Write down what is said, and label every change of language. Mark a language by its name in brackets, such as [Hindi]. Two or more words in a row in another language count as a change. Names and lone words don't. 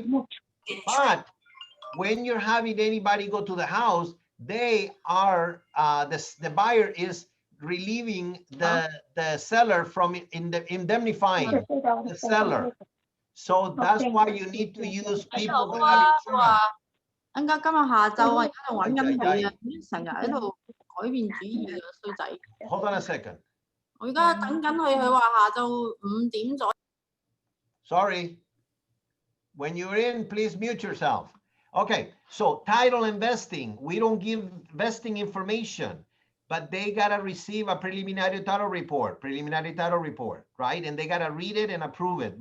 [English] But when you're having anybody go to the house, they are, the buyer is relieving the seller from indemnifying the seller. So that's why you need to use people that have insurance. [Cantonese] 今日下晝啊，而家仲揾緊你啊，成日喺度改變主意啊，衰仔。 [English] Hold on a second. [Cantonese] 我而家等緊佢，佢話下晝5點左右。 [English] Sorry. When you're in, please mute yourself. Okay, so title investing. We don't give vesting information, but they gotta receive a preliminary title report, right? And they gotta read it and approve it.